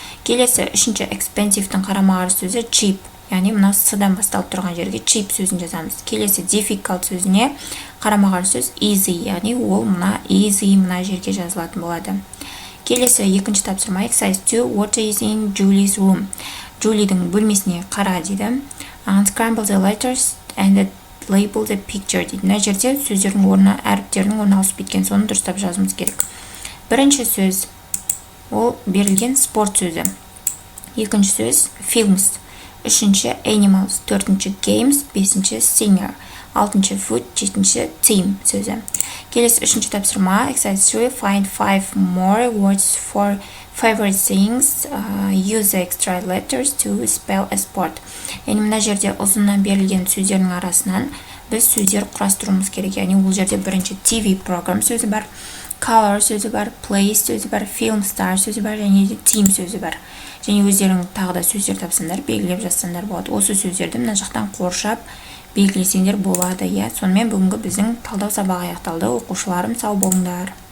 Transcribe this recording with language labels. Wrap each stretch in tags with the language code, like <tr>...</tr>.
<kk>Келесі үшінші expensive-тің қарама қарсы сөзі cheap. Яғни мына с-дан басталып тұрған жерге cheap сөзін жазамыз. Келесі difficult сөзіне қарама қарсы сөз easy. Яғни ол мына easy мына жерге жазылатын болады. Келесі екінші тапсырма exercise 2.</kk> <en>What is in Julie's room?</en> <kk>Julie'дің бөлмесіне қара дейді.</kk> <en>Unscramble the letters and label the picture дейді.</en> <kk>Мына жерде сөздердің орны, әріптердің орны ауысып кеткен, соны дұрыстап жазуымыз керек. Бірінші сөз ол берілген спорт сөзі. Екінші сөз films. Үшінші animals. Төртінші games. Бесінші singer. Алтыншы food. Жетінші team сөзі. Келесі үшінші тапсырма exercise 3.</kk> <en>Find 5 more words for favorite things. Use the extra letters to spell a sport.</en> <kk>Яғни мына жерде ұзыннан берілген сөздердің арасынан біз сөздер құрастыруымыз керек. Яғни ол жерде бірінші TV program сөзі бар, color сөзі бар, place сөзі бар, film star сөзі бар, және де team сөзі бар. Және өздерің тағы да сөздер тапсаңдар, белгілеп жазсаңдар болады. Осы сөздерді мына жақтан қоршап белгілесеңдер болады. Сонымен бүгінгі біздің талдау сабағы аяқталды. Оқушыларым, сау болыңдар.</kk>